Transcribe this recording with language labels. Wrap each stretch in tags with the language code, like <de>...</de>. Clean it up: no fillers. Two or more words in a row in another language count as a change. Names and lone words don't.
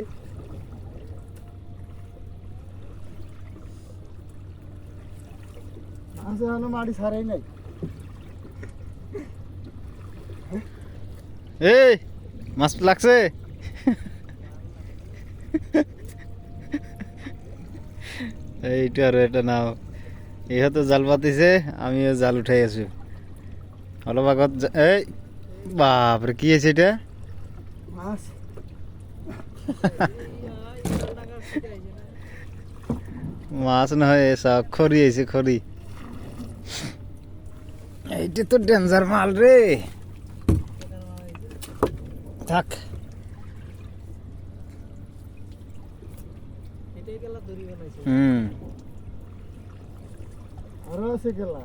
<bn>আছে হলো মাটি ছাড়াই নাই এই মাছ লাগছে? এইটা আর এটা নাও,</bn> <as>ইহতো জাল পাতিছে, আমিও জাল উঠাই আছো অলপ আগত।</as> <bn>এই বাপরে কি আছে এটা? মাছ</bn> <as>মাছ নহয় চাওক, খৰি আহিছে খৰি।</as> <bn>এইটা তো ডেঞ্জার মাল রে। থাক এটাই গেলা দড়ি বানাইছে আরো আছে গেলা</bn>